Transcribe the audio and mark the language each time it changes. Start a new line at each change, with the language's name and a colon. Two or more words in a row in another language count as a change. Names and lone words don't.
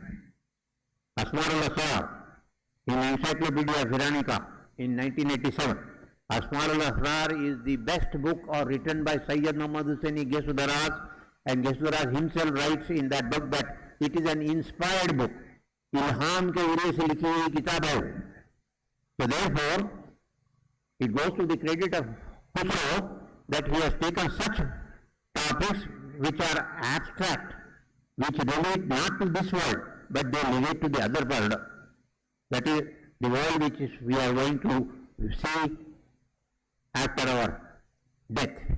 English: Asmar al-Asrar in Encyclopedia Iranica in 1987. Asmar al-Asrar is the best book written by Syed Muhammad Hussaini Gesudaraz, and Gesudaraz himself writes in that book that it is an inspired book.
Urdu: الہام کے اُرے سے لکھی ہوئی کتاب ہے.
English: So therefore, it goes to the credit of Khusro that he has taken such topics which are abstract, which relate not to this world, but they relate to the other world. That is the world which we are going to see after our death.